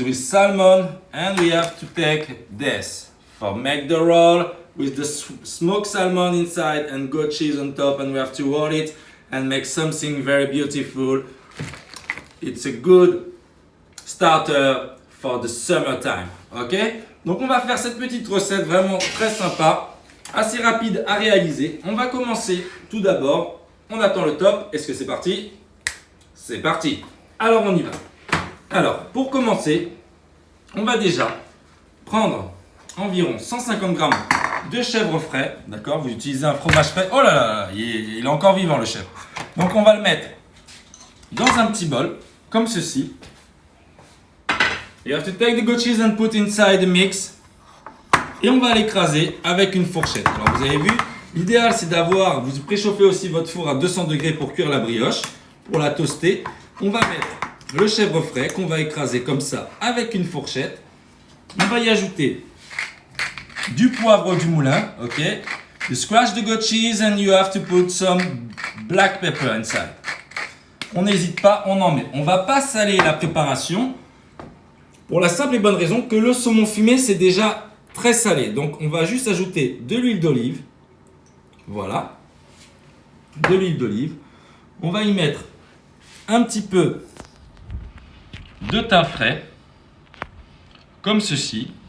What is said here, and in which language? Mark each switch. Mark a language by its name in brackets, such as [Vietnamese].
[English] It's with salmon and we have to take this for make the roll with the smoked salmon inside and goat cheese on top, and we have to roll it and make something very beautiful. It's a good starter for the summertime, ok? [French] Donc on va faire cette petite recette vraiment très sympa, assez rapide à réaliser. On va commencer tout d'abord, on attend le top. Est-ce que c'est parti? C'est parti. Alors on y va. Alors pour commencer, on va déjà prendre environ 150 grammes de chèvre frais, d'accord? Vous utilisez un fromage frais. Oh là là, il est encore vivant le chèvre. Donc on va le mettre dans un petit bol, comme ceci. [English] You have to take the goat cheese and put inside the mix. [French] Et on va l'écraser avec une fourchette. Alors vous avez vu, l'idéal c'est d'avoir, vous préchauffez aussi votre four à 200 degrés pour cuire la brioche, pour la toaster. On va mettre le chèvre frais qu'on va écraser comme ça avec une fourchette. On va y ajouter du poivre du moulin, ok. [English] You scratch the goat cheese and you have to put some black pepper inside. [French] On n'hésite pas, on en met. On va pas saler la préparation pour la simple et bonne raison que le saumon fumé c'est déjà très salé. Donc on va juste ajouter de l'huile d'olive. Voilà. De l'huile d'olive. On va y mettre un petit peu de thym frais. Comme ceci.